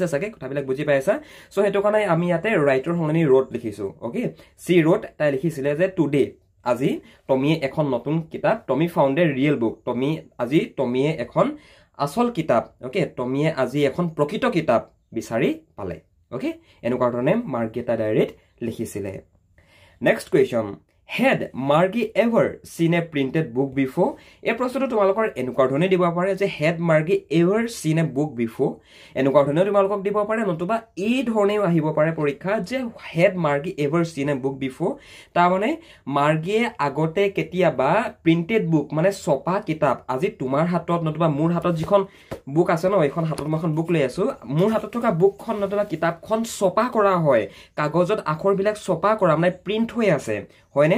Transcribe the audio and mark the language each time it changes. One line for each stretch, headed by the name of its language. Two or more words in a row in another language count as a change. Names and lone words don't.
Assamese: চাগে কথাবিলাক বুজি পাইছা সো হেতু কাৰণে আমি ইয়াতে ৰাইটৰ সলনি ৰোট লিখিছো ওকে সি ৰোট তাই লিখিছিলে যে টুডে আজি টমিয়ে এখন নতুন কিতাপ
English: Tommy found a real book
Assamese: টমিয়ে এখন আসল কিতাপ ওকে টমিয়ে আজি এখন প্ৰকৃত কিতাপ বিচাৰি পালে ওকে এনেকুৱা ধৰণে মাৰ্গেটা ডায়েৰীত লিখিছিলে
English: next question Had Margie ever seen a printed book before?
Assamese: এই প্ৰশ্নটো তোমালোকৰ এনেকুৱা ধৰণে দিব পাৰে যে
English: had Margie ever seen a book before?
Assamese: এনেকুৱা ধৰণে তোমালোকক দিব পাৰে নতুবা এই ধৰণেও আহিব পাৰে পৰীক্ষা যে
English: had Margie ever seen a book before?
Assamese: তাৰ মানে মাৰ্গিয়ে আগতে কেতিয়াবা
English: printed book
Assamese: মানে ছপা কিতাপ আজি তোমাৰ হাতত নতুবা মোৰ হাতত যিখন বুক আছে ন এইখন হাতত মই এখন বুক লৈ আছো মোৰ হাতত থকা বুকখন নতুবা কিতাপখন ছপা কৰা হয় কাগজত আখৰবিলাক ছপা কৰা মানে প্ৰিন্ট হৈ আছে হয়নে